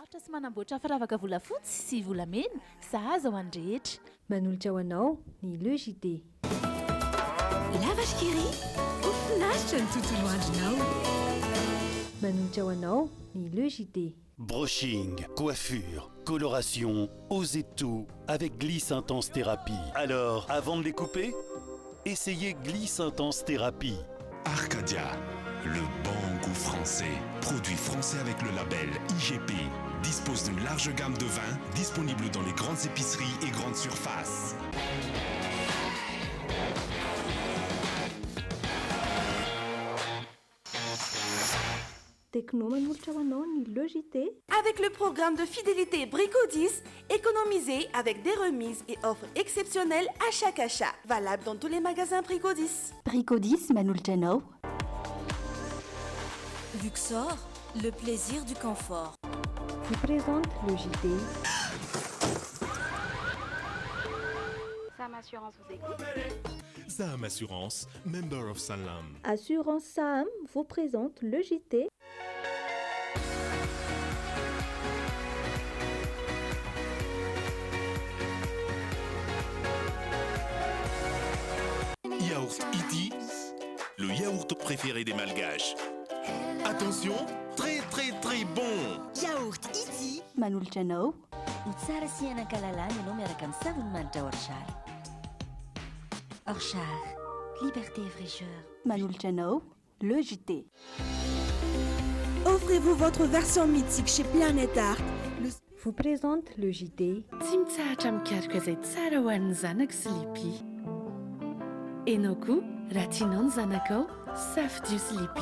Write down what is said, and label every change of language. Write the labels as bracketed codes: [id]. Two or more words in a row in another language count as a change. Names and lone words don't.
[mg] sy manamboatra firavaka volafotsy sy volamena sahaza ho an'ny rehetra. Manolotra ho anao ny Le JT. [fr] La vache qui rit, au flash de tout loin. [mg] Manolotra ho anao ny Le JT. [fr] Brushing, coiffure, coloration, osez tout avec Gliss Intense Thérapie. Alors, avant de les couper, essayez Gliss Intense Thérapie. Arcadia, le bon goût français. Produit français avec le label IGP. Dispose d'une large gamme de vins disponible dans les grandes épiceries et grandes surfaces. [mg] Techno manolotra ho anao ny Le JT. [fr] Avec le programme de fidélité Brico 10, économisez avec des remises et offres exceptionnelles à chaque achat. Valable dans tous les magasins Brico 10. [mg] Brico 10 manolotra anao. [fr] Luxor, le plaisir du confort. Qui présente Le JT. Sam Assurance vous écoute. Sam Assurance, [en] member of [fr] Salam. Assurance Sam vous présente Le JT. Yaourt Iti, le yaourt préféré des Malgaches. Attention, très très très bon. Yaourt Iti. [mg] Manolotra anao. Ny tsara sy hianan-kalalana ianao miaraka amin'ny savony manitra Orchard. Orchard, [fr] liberté et fraîcheur. [mg] Manolotra anao, Le JT. [fr] Offrez-vous votre version mythique chez Planète Art. Vous présente Le JT. [mg] Tsy mitsahatra mikaroka izay tsara ho an'ny zanaka sy lipi. Ianao koa raha tianao ny zanakao safidio sy lipi.